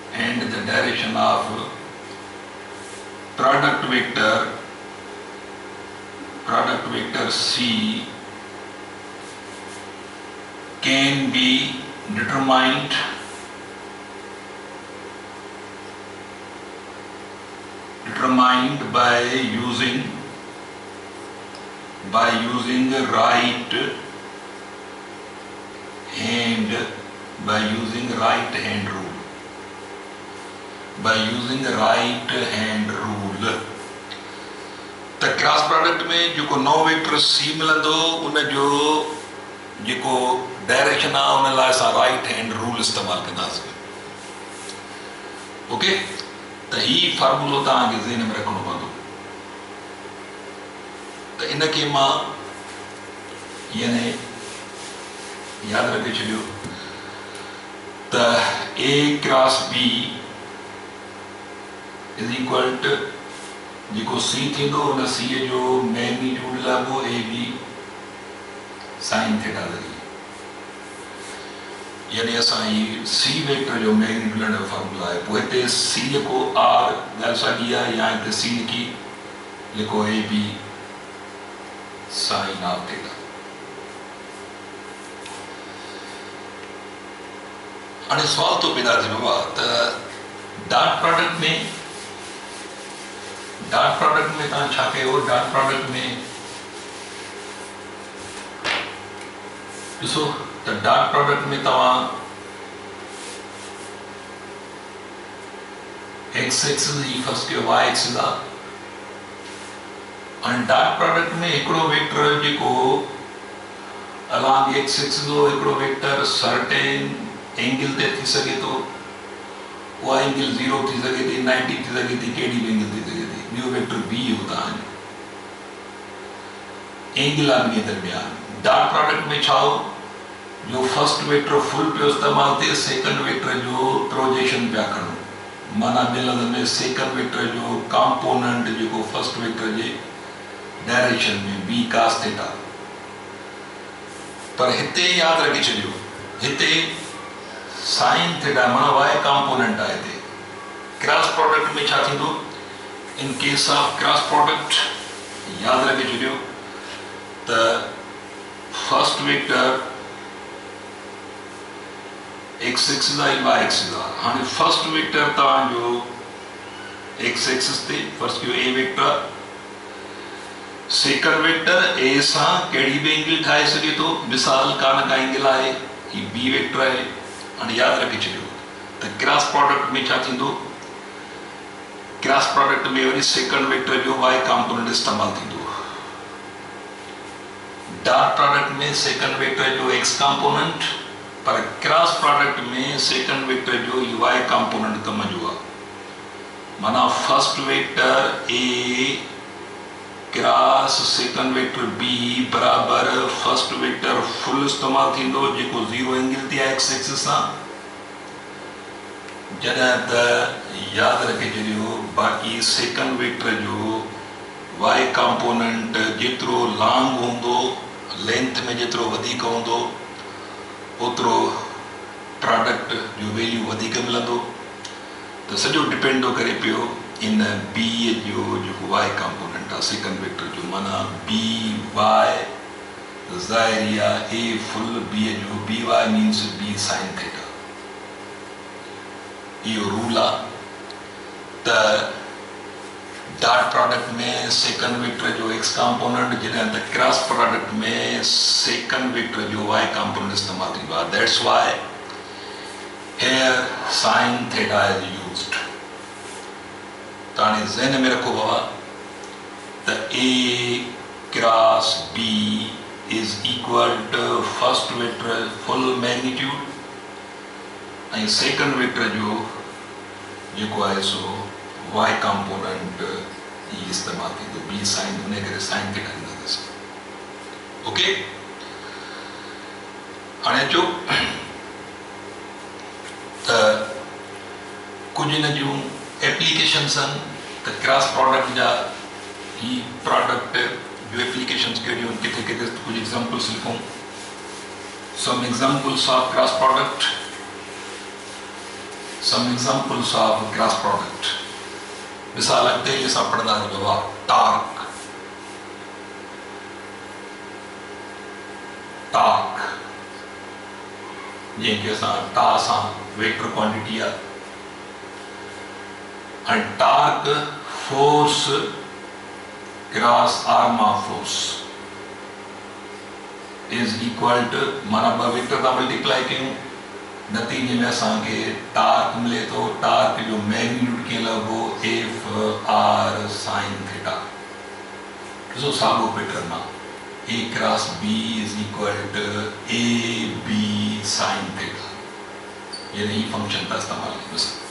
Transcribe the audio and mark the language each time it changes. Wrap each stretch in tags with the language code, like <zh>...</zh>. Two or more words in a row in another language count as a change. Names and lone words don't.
<en>of product vector product vector C can be determined by using right hand rule.</en> <sd>त</sd> <en>cross product</en> <sd>में जो नो वेक्टर सी मिलंदो उन जो जो डायरेक्शन आहे उन लाइ असां</sd> <en>right hand rule</en> <sd>इस्तेमालु कंदासीं। ओके, त ही फार्मूलो तव्हांखे ज़हन में रखणो पवंदो। त इनखे मां यानी यादि रखे छॾियो त</sd> <en>A cross B is equal to</en> <sd>जेको सी थींदो उन सी जो मैग्नीट्यूड लॻो</sd> <en>AB sine theta</en> <sd>ज़रिए, यानी असां ही सी वेक्टर जो मैग्नीट्यूड जो फार्मूला आहे। पोइ हिते सी लिखो आर ॻाल्हि साॻी आहे, या हिते सी लिखी लिखो</sd> <en>AB sine of theta.</en> <sd>हाणे सवाल तो पैदा थियो आहे त</sd> <en>dot product</en> <sd>में तव्हां छा कयो?</sd> <en>dot product</en> <sd>में ॾिसो त</sd> <en>dot product</en> <sd>में तव्हां</sd> <en>x axis</en> <sd>ही फर्स्ट कयो,</sd> <en>y axis</en> <sd>आहे। हाणे</sd> <en>dot product</en> <sd>में हिकिड़ो वेक्टर जेको</sd> <en>along x axis</en> <sd>हो हिकिड़ो वेक्टर</sd> <en>certain angle</en> <sd>ते थी सघे थो, उहा एंगल 0 थी सघे थी, 90 थी सघे थी, कहिड़ी बि एंगल थी सघे थी। ॿियो वेक्टर बी हो तव्हांजो एंगल आहे ॿिए दरमियान।</sd> <en>dot product</en> <sd>में छा हो जो</sd> <en>first vector</en> <sd>फुल पियो इस्तेमालु थिए,</sd> <en>second vector</en> <sd>जो प्रोजेक्शन पिया खणो, माना मिलंद में</sd> <en>second vector</en> <sd>जो कंपोनेंट जेको</sd> <en>first vector</en> <sd>जे डायरेक्शन में</sd> <en>B cos theta.</en> <sd>पर हिते यादि रखी छॾियो हिते</sd> <en>sine theta</en> <sd>माना</sd> <en>y component</en> <sd>आहे। हिते</sd> <en>cross product</en> <sd>में छा थींदो?</sd> <en>in case of cross product</en> <sd>यादि रखी छॾियो त</sd> <en>first vector x axis</en> <sd>आहे</sd> <en>y axis</en> <sd>आहे। हाणे</sd> <en>first vector</en> <sd>तव्हांजो</sd> <en>x axis</en> <sd>ते फर्स्ट कयो</sd> <en>A vector, second vector A</en> <sd>सां कहिड़ी बि एंगल ठाहे सघे थो, मिसाल का न का एंगल आहे, ही</sd> <en>B vector</en> <sd>आहे। हाणे यादि रखी छॾियो त</sd> <en>cross product</en> <sd>में छा थींदो?</sd> <en>cross product</en> <sd>में वरी</sd> <en>second vector</en> <sd>जो</sd> <en>y component</en> <sd>इस्तेमालु थींदो।</sd> <en>dot product</en> <sd>में</sd> <en>second vector</en> <sd>जो</sd> <en>x component,</en> <sd>पर</sd> <en>cross product</en> <sd>में</sd> <en>second vector</en> <sd>जो</sd> <en>y component</en> <sd>कम जो आहे। माना</sd> <en>first vector A cross second vector B</en> <sd>बराबर</sd> <en>first vector</en> <sd>फुल इस्तेमालु थींदो जेको 0 एंगल ते आहे</sd> <en>x axis</en> <sd>सां। जॾहिं त यादि रखे छॾियो बाक़ी</sd> <en>second vector</en> <sd>जो</sd> <en>y component</en> <sd>जेतिरो लॉन्ग हूंदो, लेंथ में जेतिरो वधीक हूंदो ओतिरो प्रोडक्ट जो वैल्यू वधीक मिलंदो। त सॼो डिपेंड थो करे पियो इन बी जो जेको</sd> <en>y component</en> <sd>आहे</sd> <en>second vector</en> <sd>जो, माना</sd> <en>B y</en> <sd>ज़ाहिरी आहे ए फुल बी जो</sd> <en>B y means B sine theta.</en> <sd>इहो रूल आहे त</sd> <en>dot product</en> <sd>में</sd> <en>second vector</en> <sd>जो</sd> <en>x component,</en> <sd>जॾहिं त</sd> <en>cross product</en> <sd>में</sd> <en>second vector</en> <sd>जो</sd> <en>y component</en> <sd>इस्तेमालु थींदो आहे।</sd> <en>That's why here sine theta is used.</en> <sd>त हाणे ज़हन में रखो बाबा त</sd> <en>A cross B is equal to first vector full magnitude</en> <sd>ऐं</sd> <en>second vector</en> <sd>जो जेको आहे सो</sd> <en>y component</en> <sd>ही इस्तेमालु थींदो बी साइन, उन करे</sd> <en>sine theta</en> <sd>ॾींदासीं। ओके, हाणे अचो त कुझु इन जूं एप्लीकेशन्स आहिनि त</sd> <en>cross product</en> <sd>जा ही प्रोडक्ट जो एप्लीकेशन्स कहिड़ियूं आहिनि, किथे किथे कुझु एग्जाम्पल्स लिखूं।</sd> <en>some examples of cross product, some examples of cross product.</en> <sd>मिसाल अॻिते असां पढ़ंदासीं बाबा टॉर्क, टॉर्क जंहिंखे असां टा सां</sd> <en>vector quantity</en> <sd>आहे ऐं</sd> <en>torque force cross arm of force is equal to</en> <sd>माना ॿ वेक्टर था मल्टीप्लाई कयूं नतीजे में असांखे टॉर्क मिले थो टॉर्क जो मैग्नीट्यूड कीअं लॻो</sd> <en>F r sine theta</en> <sd>ॾिसो साॻियो पैटर्न आहे</sd> <en>A cross B is equal to A B sine theta</en> <sd>यानी ही फंक्शन था इस्तेमाल कयूं</sd>